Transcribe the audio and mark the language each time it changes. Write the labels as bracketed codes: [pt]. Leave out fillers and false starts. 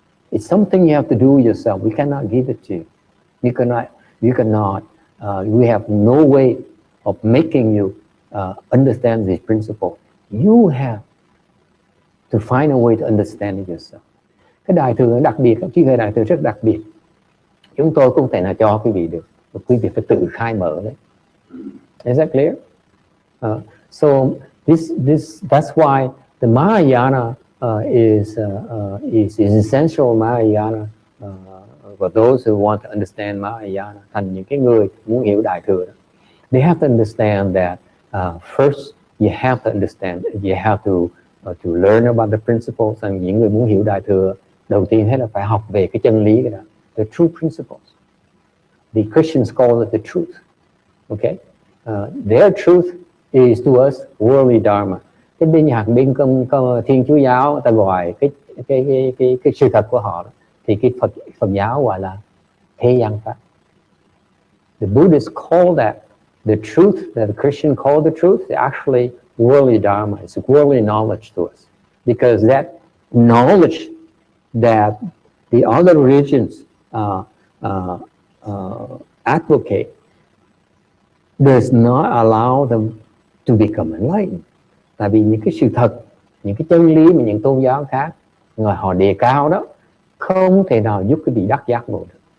[en] It's something you have to do yourself. We cannot give it to you. We have no way of making you understand this principle. You have to find a way to understand it yourself. [vi] Cái đại thừa nó đặc biệt, trí huệ đại thừa rất đặc biệt. Chúng tôi không thể nào cho quý vị được. Quý vị phải tự khai mở đấy. [en] Is that clear? So that's why the Mahayana is essential Mahayana for those who want to understand Mahayana, [vi] thành những cái người muốn hiểu Đại Thừa đó, [en] they have to understand that first you have to understand, you have to learn about the principles. [vi] And những người muốn hiểu Đại Thừa, đầu tiên hết là phải học về cái chân lý cái đó, [en] the true principles. The Christians call it the truth. Okay, their truth is to us worldly dharma. [vi] Cái bên nhạc bên Thiên Chúa giáo ta gọi cái sự thật của họ đó, thì cái Phật giáo gọi là thế gian pháp. [en] The Buddhists call that the truth, that the Christian call the truth, is actually worldly dharma. It's worldly knowledge to us, because that knowledge that the other religions advocate does not allow them to become enlightened. [vi] Tại vì những cái sự thật, những cái chân lý mà những tôn giáo khác người họ đề cao đó không thể nào giúp cái vị đắc giác ngộ được.